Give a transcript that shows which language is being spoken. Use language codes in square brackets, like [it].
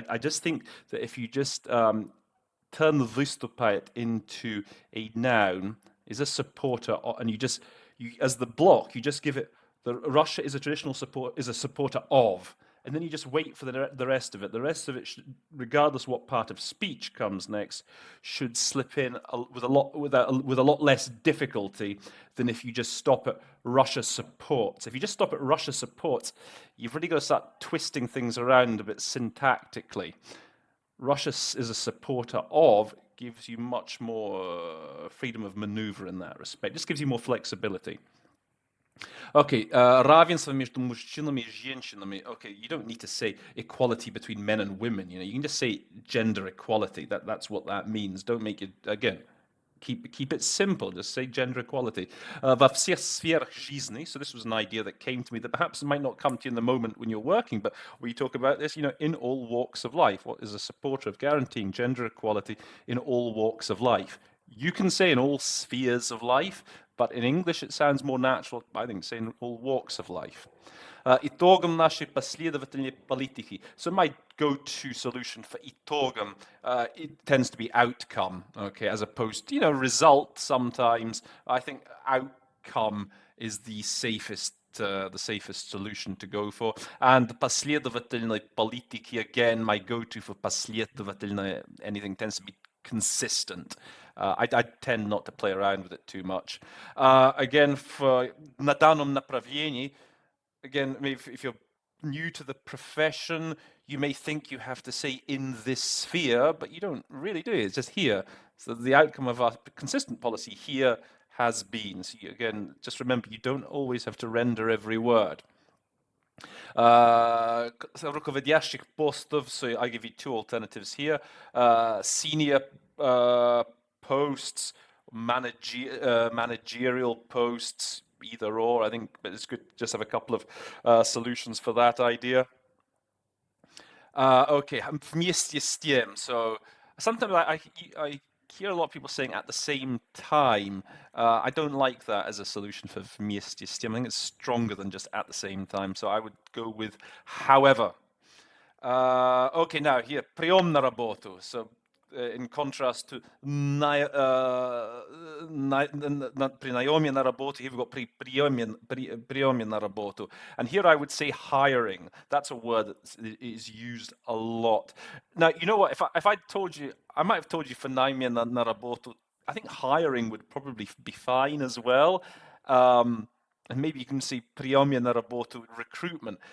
[en] I just think that if you just turn the выступает into a noun, is a supporter, and you as the block, you just give it, Russia is a traditional support, is a supporter of, and then you just wait for the rest of it. The rest of it, regardless what part of speech comes next, should slip in with a lot less difficulty than if you just stop at Russia supports. If you just stop at Russia supports, you've really got to start twisting things around a bit syntactically. Russia is a supporter of gives you much more freedom of maneuver in that respect. Just gives you more flexibility. [ru] Okay, равенство между мужчинами и женщинами. [en] Okay, you don't need to say equality between men and women. You can just say gender equality. That's what that means. Don't make it, again, keep it simple. Just say gender equality. [ru] Во всех сферах жизни. [en] So this was an idea that came to me that perhaps might not come to you in the moment when you're working, but we talk about this, in all walks of life. What is a supporter of guaranteeing gender equality in all walks of life? You can say in all spheres of life, but in English it sounds more natural, I think, saying in all walks of life. [ru] Итогом нашей последовательной политики. [en] So my go-to solution for итогом, it tends to be outcome, okay, as opposed to, result sometimes. I think outcome is the safest solution to go for. And последовательной политики, again, my go-to for последовательной anything tends to be consistent. I tend not to play around with it too much. Again, for [ru] на данном направлении, [en] again, if you're new to the profession, you may think you have to say in this sphere, but you don't really do it. It's just here. So the outcome of our consistent policy here has been. So again, just remember, you don't always have to render every word. [ru] Руководящих постов, [en] so I give you two alternatives here. Senior posts, managerial posts, either or, I think, but it's good to just have a couple of solutions for that idea. [ru] Okay, вместе с тем. [en] So sometimes I hear a lot of people saying at the same time. I don't like that as a solution for [ru] вместе с тем. [en] I think it's stronger than just at the same time. So I would go with however. Okay, now here, [ru] прием на работу. [en] So in contrast to [ru] при наеме на работу, [en] here we've got [ru] при приеме на работу. [en] And here I would say hiring. That's a word that is used a lot. Now, you know what? If I told you, I might have told you for [ru] наеме на работу, [en] I think hiring would probably be fine as well. And maybe you can see [ru] приеме на работу, [en] recruitment.